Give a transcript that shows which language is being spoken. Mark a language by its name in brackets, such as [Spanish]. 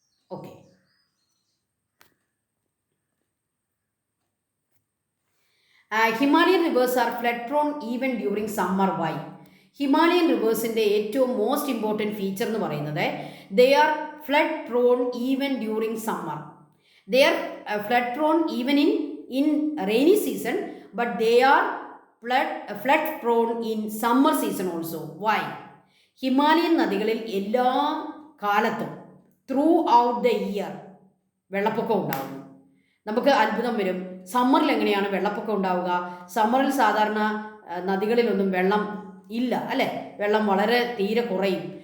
[English] Okay, Himalayan rivers are flood prone even during summer. Why? [Malayalam] Himalayan റിവേഴ്സിൻ്റെ ഏറ്റവും most important feature എന്ന് പറയുന്നത് [English] They are flood prone even during summer. They are flood prone even in rainy season, but they are flood prone in summer season also. Why? [Malayalam] Himalayan നദികളിൽ എല്ലാ കാലത്തും [English] throughout the year [Malayalam] വെള്ളപ്പൊക്കം ഉണ്ടാകുന്നു. നമുക്ക് അത്ഭുതം വരും, സമ്മറിൽ എങ്ങനെയാണ് വെള്ളപ്പൊക്കം ഉണ്ടാവുക? സമ്മറിൽ സാധാരണ നദികളിലൊന്നും വെള്ളം ഇല്ല അല്ലേ, വെള്ളം വളരെ തീരെ കുറയും.